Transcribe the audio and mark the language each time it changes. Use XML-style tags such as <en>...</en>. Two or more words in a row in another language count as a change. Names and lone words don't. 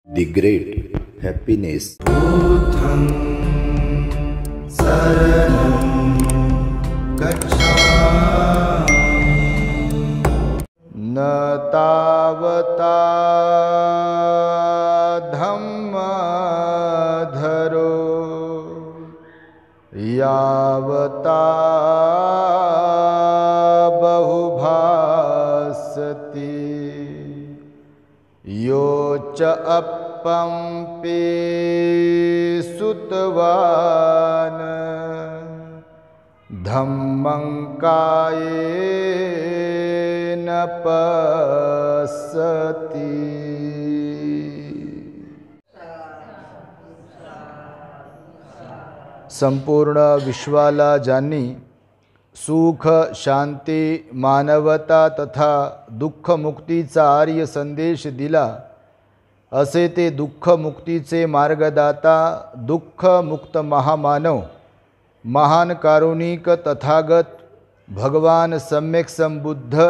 <en>The great happiness.</en> <pi>Buddham saranam gacchami न तावता धम्मधरो यावता बहुभासति यो च अपम्पे सुतवान् धम्मं कायेन पश्यति।</pi> <mr>संपूर्ण विश्वाला ज्यांनी सुख, शांती, मानवता तथा दुःखमुक्तीचा आर्य संदेश दिला, असे ते दुःखमुक्तीचे मार्गदाता, दुःखमुक्त महामानव, महान कारुणिक तथागत भगवान सम्यक संबुद्ध</mr>